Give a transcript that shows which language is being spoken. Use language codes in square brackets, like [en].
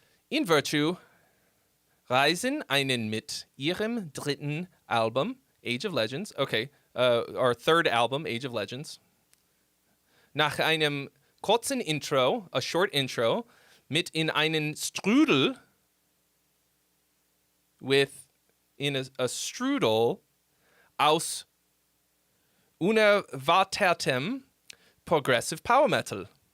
[de] In Virtue reisen einen mit ihrem dritten Album, Age of Legends. [en] Okay. Our third album, Age of Legends. [de] Nach einem kurzen Intro, [en] a short intro, [de] mit in einen Strudel, [en] in a strudel [de] aus unerwartetem progressive power metal.